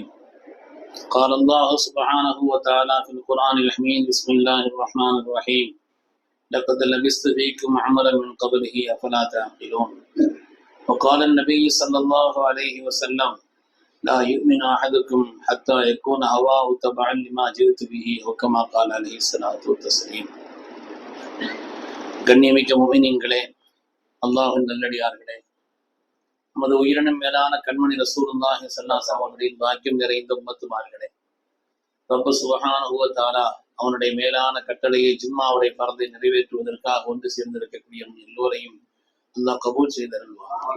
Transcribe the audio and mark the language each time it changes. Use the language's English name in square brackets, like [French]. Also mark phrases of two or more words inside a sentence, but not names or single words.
[Arabic] قال الله سبحانه وتعالى في القرآن الحميد بسم الله الرحمن الرحيم لقد لبثت فيكم عمرا من قبله أفلا تعقلون. وقال النبي صلى الله عليه وسلم لا يؤمن أحدكم حتى يكون هواه تبعا لما جئت به وكما قال عليه الصلاة والتسليم. [Tamil] கண்ணியமிக்க முஃமினீன்களே, அல்லாஹ்வின் நல்லடியார்களே, நமது உயிரினும் மேலான கண்மணி [Arabic] رسول الله صلى الله عليه وسلم [Tamil] பாக்கியம் நிறைந்த உம்மத்துமார்களே, [Arabic] رب سبحانه وتعالى [Tamil] அவனுடைய மேலான கட்டளையை ஜும்மாவுடைய பரதை நிறைவேற்றுவதற்காக ஒன்று சேர்ந்திருக்கக்கூடிய எல்லோரையும் அல்லாஹ் கபூல் செய்தருள்வார்.